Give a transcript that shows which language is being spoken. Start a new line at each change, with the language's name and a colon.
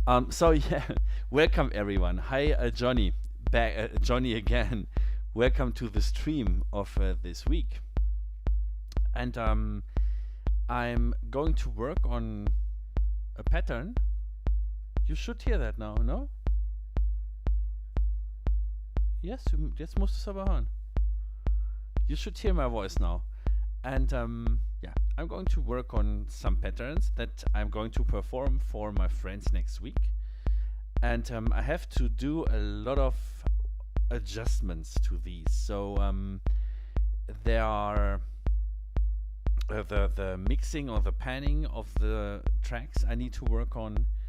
English: So yeah, welcome everyone. Hi, Johnny. Back, Johnny again. Welcome to the stream of this week. And I'm going to work on a pattern. You should hear that now, no?
German: Yes, jetzt musst du es aber hören.
English: You should hear my voice now. And yeah, I'm going to work on some patterns that I'm going to perform for my friends next week. And I have to do a lot of adjustments to these. So there are the mixing or the panning of the tracks I need to work on.